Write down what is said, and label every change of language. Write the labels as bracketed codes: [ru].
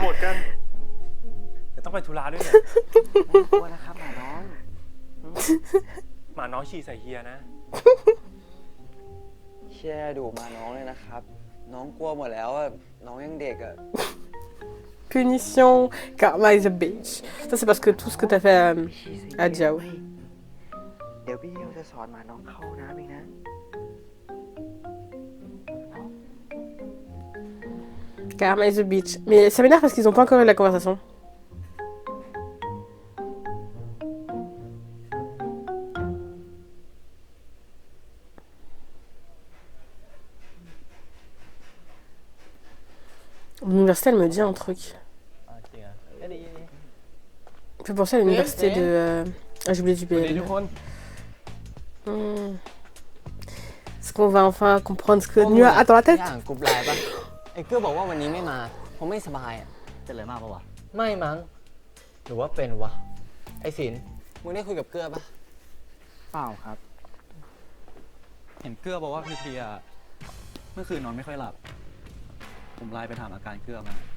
[th] โกรธกันเดี๋ยวต้องไปธุระด้วยเนี่ย ไม่กลัวนะครับหมาน้อง หมาน้องฉี่ใส่เฮียนะ เชี่ยดุหมาน้องเลยนะครับ น้องกลัวหมดแล้วอะน้องยังเด็กอะ [en] Punition, karma is a bitch. [fr] Ça c'est parce que tout ce que t'as fait à Jiao. [th] เดี๋ยวพี่จะสอนหมาน้องเข้าน้ำเองนะ [en] Karma is a bitch. [fr] Mais ça m'énerve parce qu'ils ont pas encore eu la conversation. L'université, elle me dit un truc. Je peux penser à l'université de... Ah, j'ai oublié du BL. Est-ce qu'on va enfin comprendre ce que Nua a dans la tête? [th] อย่างกรุ๊ปไลน์ปะไอ้เกื้อบอกว่าวันนี้ไม่มาเพราะไม่สบายอ่ะเป็นอะไรมากปะวะไม่มั้งหรือว่าเป็นวะไอ้ศิลป์มึงได้คุยกับเกื้อปะ เปล่าครับ เห็นเกื้อบอกว่าเพลียๆเมื่อคืนนอนไม่ค่อยหลับ ผมไลน์ไปถามอาการเกื้อมา